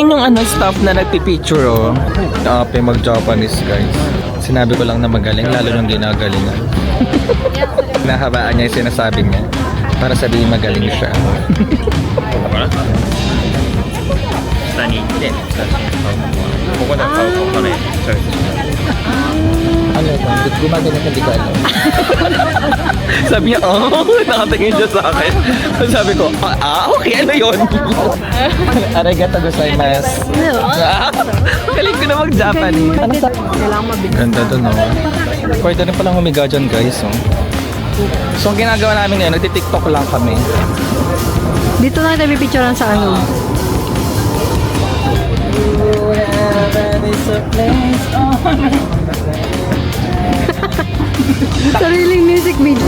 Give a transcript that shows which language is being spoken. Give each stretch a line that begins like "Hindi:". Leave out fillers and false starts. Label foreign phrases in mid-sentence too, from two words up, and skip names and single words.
Filipino: Ayun yung ano, staff na nagpipicture oh. Ape mag-Japanese guys. Sinabi ko lang na magaling, lalo nung ginagalingan. Nahabaan niya yung sinasabi niya para sabihin magaling siya.
Japanese: 下に行って写真買うのはここで買うとお金チャージします。
Filipino: Ano ito? Gumagaling hindi ko alam. Sabi niya, oh, nakatingin siya sa akin. Sabi ko, okay, ano yun?
Japanese: ありがとうございます.
Filipino: Galing ko na mag-Japanese. Ano sa? Ganda doon, no? Pwede rin palang humiga dyan, guys. Oh. So, ang ginagawa namin ngayon, nagti-tiktok lang kami. Dito na tayo pipicturean sa ano. Sariling music video.